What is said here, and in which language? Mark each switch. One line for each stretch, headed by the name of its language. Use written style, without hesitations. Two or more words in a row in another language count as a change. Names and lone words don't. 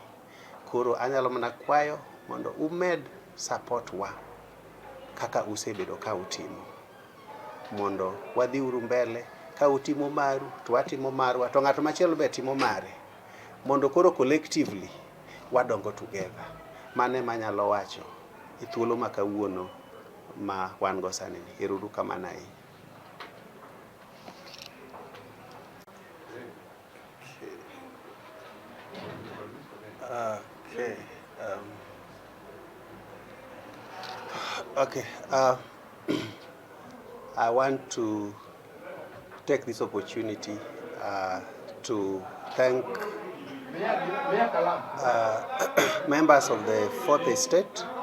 Luo (Kenya and Tanzania): Koro anyalo mana kwayo mondo umed support wa kaka usebedo ka utimo, mondo wadhi uru mbele. Ka utimo maru to watimo marwa, to ng'ato machielo be timo mare, mondo koro collectively wadongo together. Mane manyalo wacho e thuolo ma kawuono ma wan go sani ni. Ero uru kamano ahinya.
English: I want to take this opportunity to thank members of the Fourth Estate